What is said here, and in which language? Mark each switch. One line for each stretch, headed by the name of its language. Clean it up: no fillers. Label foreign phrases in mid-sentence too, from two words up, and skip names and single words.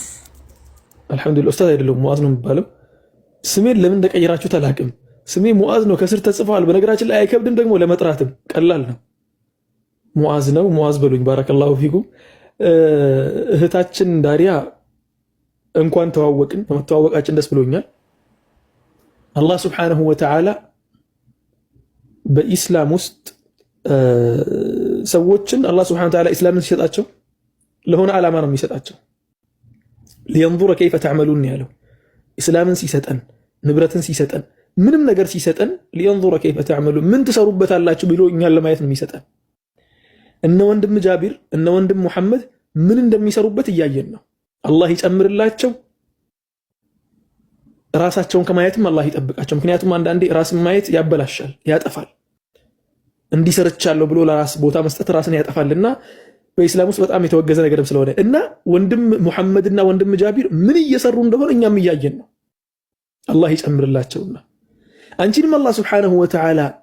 Amharic: አልহামዱሊላህ ኡስታዝ አይደለም ሙአዝ ነው የሚባለው ስሜን ለምን እንደቀየራችሁ ተላቅም ስሜ ሙአዝ ነው ከስር ተጽፏል በነገራችን ላይ አይከብድም ደግሞ ለመጥራትም ቀላል ነው ሙአዝ ነው ሙአዝ በሉኝ
Arabic: بارك الله فيكم
Amharic: እህታችን ዳሪያ እንኳን ተዋወቅን በመተዋወቃችን ደስ ብሎኛል አላህ
Arabic: سبحانه وتعالى
Amharic: በኢስላም ውስጥ ሰዎችን አላህ
Arabic: سبحانه وتعالى
Amharic: ኢስላምን ሲሰጣቸው ለሆነ ዓላማ ነው የሚሰጣቸው
Arabic: لينظر كيف تعملون
Amharic: ያለው ኢስላምን ሲሰጠን ንብረትን ሲሰጠን ምንም ነገር ሲሰጠን
Arabic: لينظر كيف تعملون
Amharic: ምን ትሰሩበታላችሁ ብሎ እኛን ለማየት ነው የሚሰጠን እነ ወንድም ጃቢር እነ ወንድም መሐመድ ምን እንደሚሰሩበት እያየን ነው አላህ ይጨምርላቸው ራሳቸውን ከማየትም አላህ ይጠብቃቸው ምክንያቱም አንዳንዴ ራስን ማየት ያበላሻል ያጠፋል እንዲሰርቻለሁ ብሎ ለራስ ቦታ መስጠት ራስን ያጠፋልና በእስላም ውስጥ በጣም የተወገዘ ነገርም ስለሆነ እና ወንድም መሐመድና ወንድም ጃቢር ምን እየሰሩ እንደሆነ እኛም እያየን ነው አላህ ይጨምርላቸውና አንቺንም አላህ
Arabic: سبحانه وتعالى